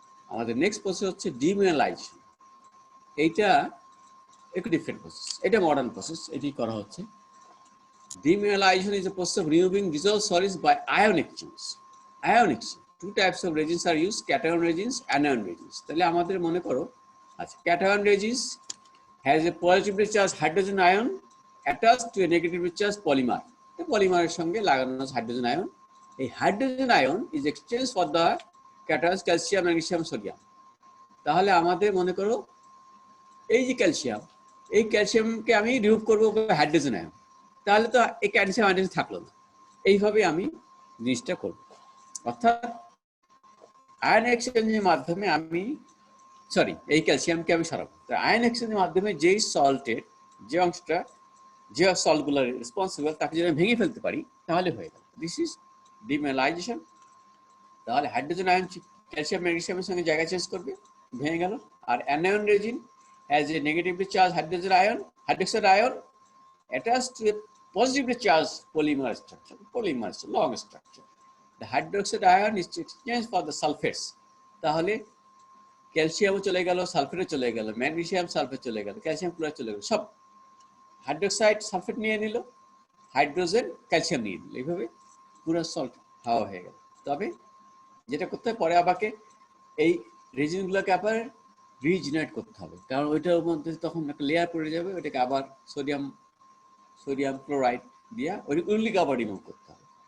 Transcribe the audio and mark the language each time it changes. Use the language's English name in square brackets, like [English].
[Bangla] আমাদের next process হচ্ছে ডিমিনারাইজেশন। এইটা একটু ডিফারেন্ট প্রসেস, এটা মডার্ন প্রসেস, এটি করা হচ্ছে। [English] Demineralization is a process of removing dissolved solids by ion exchange. Ion exchange. Two types of resins are used: cation resins, anion resins. [Bangla] তাহলে আমাদের মনে করো, আচ্ছা, [English] cation resins has a positively charged hydrogen ion attached to a negatively charged polymer. The polymer [Bangla] সঙ্গে লাগানো আছে hydrogen ion. এই hydrogen ion [English] is exchanged for the cations calcium, magnesium, sodium. [Bangla] তাহলে আমাদের মনে করো এই যে ক্যালসিয়াম, এই ক্যালসিয়ামকে আমি রিমুভ করবো হাইড্রোজেন আয়ন, তাহলে তো এই ক্যালসিয়াম হাইড্রোজেন থাকলো না। এইভাবে আমি জিনিসটা করব, অর্থাৎ আয়ন এক্সচেঞ্জের মাধ্যমে আমি এই ক্যালসিয়ামকে আমি সরাবো। আয়ন এক্সচেঞ্জের মাধ্যমে যেই সল্টের যে অংশটা, যে সল্টগুলো রেসপন্সিবল, তাকে যদি আমি ভেঙে ফেলতে পারি তাহলে হয়ে গেল, [English] This is demineralisation. [Bangla] তাহলে হাইড্রোজেন আয়ন ক্যালসিয়াম ম্যাগনেসিয়ামের সঙ্গে জায়গা চেঞ্জ করবে, ভেঙে গেল। [English] আর anion resin has a negatively charge hydrogen ion, hydroxide ion attached to a positively charged polymer structure. Polymer is a long structure. The hydroxide ion is exchanged for the sulfates. [Bangla] তাহলে ক্যালসিয়ামও চলে গেল, সালফেটও চলে গেল, magnesium sulphate চলে গেল, calcium chloride চলে গেল, সব হাইড্রোক্সাইড সালফেট নিয়ে নিল, হাইড্রোজেন ক্যালসিয়াম নিয়ে নিল, এইভাবে পুরো সল্ট হাওয়া হয়ে গেল। তবে যেটা করতে হবে, পরে আবারকে এই রেজিনগুলোকে আবার রিজেনারেট করতে হবে, কারণ ওইটার মধ্যে তখন একটা লেয়ার পড়ে যাবে, ওইটাকে আবার সোডিয়াম ক্লোরাইড দিয়া ওইগুলিকে আবার রিমুভ করতে হবে।